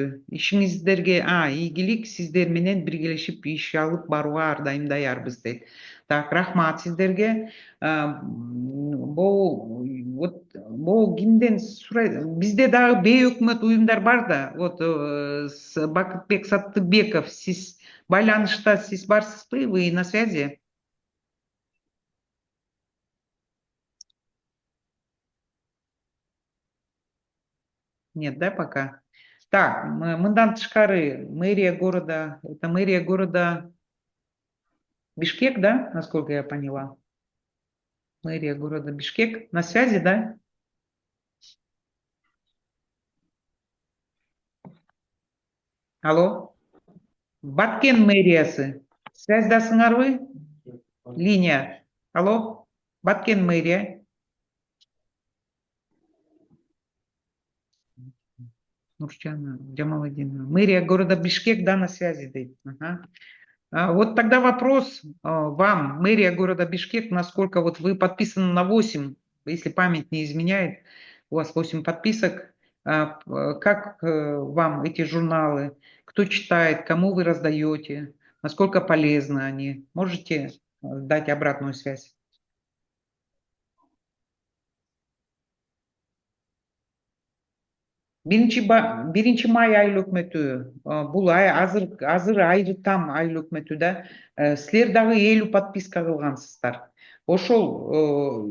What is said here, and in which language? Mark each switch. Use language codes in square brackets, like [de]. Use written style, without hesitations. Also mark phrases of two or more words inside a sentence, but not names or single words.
[ky] Ишиңиздерге ийгилик, сиздер менен биргелешип иш алып барууга ар дайым даярбыз дейт. Так, рахмат сиздерге. Бул кимден сурайт? Бизде дагы бейөкмөт уюмдар бар да. Вот Бакытбек Саттыбеков, сиз байланышта сиз барсызбы? [ru] Вы на связи? Нет, да, пока? Так, [ky] мындан тышкары [ru] мэрия города, это мэрия города Бишкек, да, насколько я поняла? Мэрия города Бишкек. На связи, да? Алло? [ky] Баткен мэриясы. Связьдасыңарбы? [ru] Линия. Алло? Баткен мэрия. Нурчана Джамаладдинова. Мэрия города Бишкек, да, на связи, дейт. Вот тогда вопрос вам, мэрия города Бишкек, насколько вот вы подписаны на 8, если память не изменяет, у вас 8 подписок, как вам эти журналы, кто читает, кому вы раздаете, насколько полезны они, можете дать обратную связь? [ky] Биринчи май айыл өкмөтү, бул азыр айры там айыл өкмөтү да, силер дагы 50 подписка кылгансыздар.